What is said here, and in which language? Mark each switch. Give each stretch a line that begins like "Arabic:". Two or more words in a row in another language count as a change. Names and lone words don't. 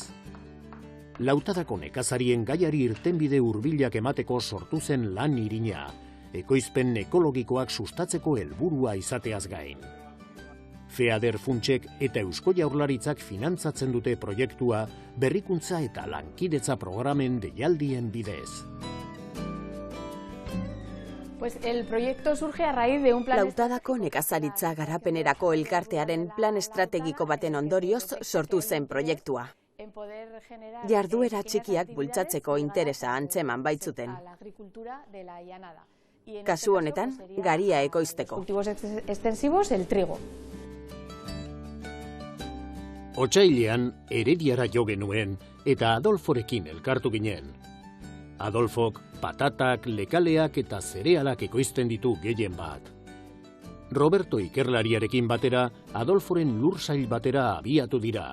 Basque: Lautadako nekazarien gaiari irtenbide hurbilak emateko sortu zen lan irina, ekoizpen ekologikoak sustatzeko helburua izateaz gain. FEADER funtsek eta Eusko Jaurlaritzak finantzatzen dute proiektua berrikuntza eta lankidetza programen deialdien bidez.
Spanish: Pues el proyecto surge a raíz de un plan.
Basque: Lautadako nekazaritza garapenerako elkartearen plan estrategiko baten ondorioz sortu zen proiektua. Jarduera txikiak bultzatzeko interesa antzeman baitzuten. Kasu honetan, garia ekoizteko.
Spanish: Cultivos extensivos, el trigo.
Basque: Otsailean Herediara jo genuen eta Adolforekin elkartu ginen. Adolfok patatak, lekaleak eta zerealak ekoizten ditu gehien bat. Roberto ikerlariarekin batera Adolforen lursail batera abiatu dira.